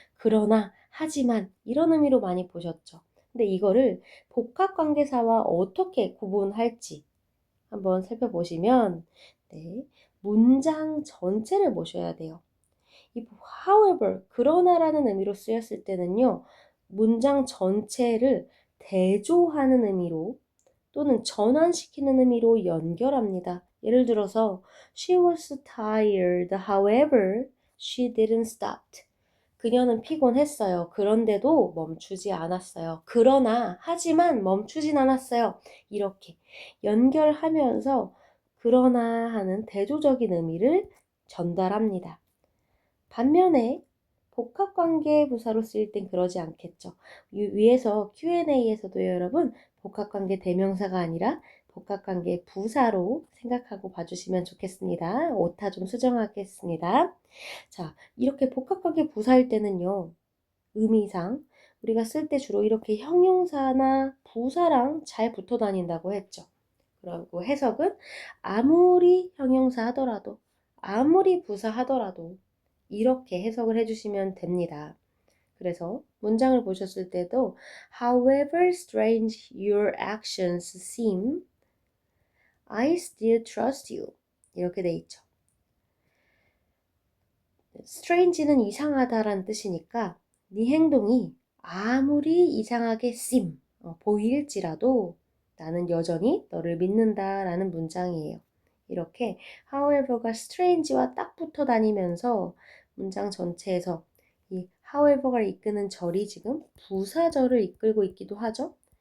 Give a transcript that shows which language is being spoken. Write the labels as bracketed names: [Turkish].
[Korean] 그러나, 하지만 이런 의미로 많이 보셨죠. 근데 이거를 복합관계사와 어떻게 구분할지 한번 살펴보시면 네, 문장 전체를 보셔야 돼요. 이 however, 그러나라는 의미로 쓰였을 때는요. 문장 전체를 대조하는 의미로 또는 전환시키는 의미로 연결합니다. 예를 들어서 [English] She was tired, however, she didn't stop. [Korean] 그녀는 피곤했어요. 그런데도 멈추지 않았어요. 그러나, 하지만 멈추진 않았어요. 이렇게 연결하면서 그러나 하는 대조적인 의미를 전달합니다. 반면에 복합관계 부사로 쓰일 땐 그러지 않겠죠. 위에서 Q&A에서도 여러분 복합관계 대명사가 아니라 복합관계 부사로 생각하고 봐주시면 좋겠습니다. 오타 좀 수정하겠습니다. 자, 이렇게 복합관계 부사일 때는요. 의미상 우리가 쓸 때 주로 이렇게 형용사나 부사랑 잘 붙어 다닌다고 했죠. 그리고 해석은 아무리 형용사 하더라도 아무리 부사 하더라도 이렇게 해석을 해주시면 됩니다. 그래서 문장을 보셨을 때도 [English] However strange your actions seem, I still trust you. [Korean] 이렇게 돼 있죠. strange는 이상하다라는 뜻이니까 네 행동이 아무리 이상하게 seem, 보일지라도 나는 여전히 너를 믿는다라는 문장이에요. 이렇게 however가 strange와 딱 붙어 다니면서 문장 전체에서 이 however가 이끄는 절이 지금 부사절을 이끌고 있기도 하죠.